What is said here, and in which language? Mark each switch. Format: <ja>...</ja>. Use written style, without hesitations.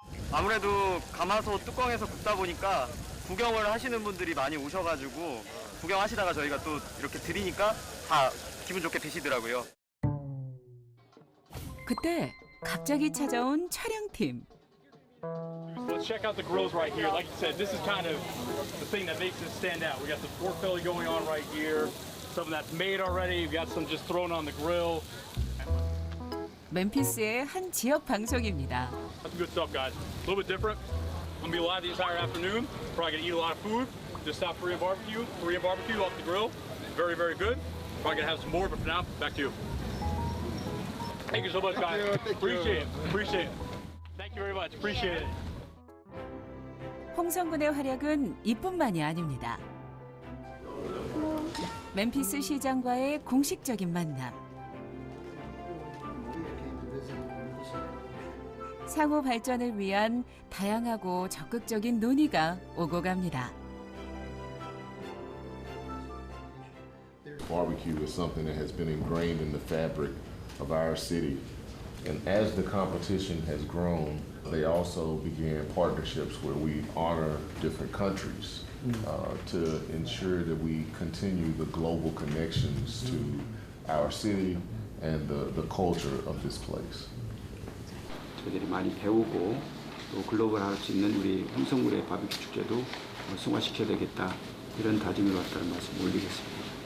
<ko>아무래도 가마솥 뚜껑에서 굽다 보니까 구경을 하시는 분들이 많이 오셔가지고 구경하시다가 저희가 또 이렇게 드리니까 다 기분 좋게 드시더라고요. 그때 갑자기 찾아온 촬영팀.</ko> <en>Let's check out the grills right here. Like you said, this is kind of the thing that makes it stand out. We got the pork belly going on right here. Some that's made already. We've got some just thrown on the grill.</en> <ko>멤피스의 한 지역 방송입니다.</ko> <en>That's good stuff, guys. A little bit different. I'm gonna be live the entire afternoon. Probably gonna eat a lot of food. Just stop Korean barbecue. Korean barbecue off the grill. Very, very good. Probably gonna have some more, but for now, back to you. Thank you so much, guys. Appreciate it. Appreciate it. Thank you very much. Appreciate it.</en> <ko>홍성군의 활약은 이뿐만이 아닙니다. 멤피스 시장과의 공식적인 만남. 상호 발전을 위한 다양하고 적극적인 논의가 오고 갑니다.</ko> <en>Barbecue is something that has been ingrained in the fabric of our city. And as the competition has grown, they also began partnerships where we honor different countries to ensure that we continue the global connections to our city and the culture of this place.</en> <ko>저희들이 많이 배우고 또 글로벌할 수 있는 우리 홍성군의 바비큐 축제도 승화시켜야 되겠다 이런 다짐을 왔다는 말씀 올리겠습니다.</ko>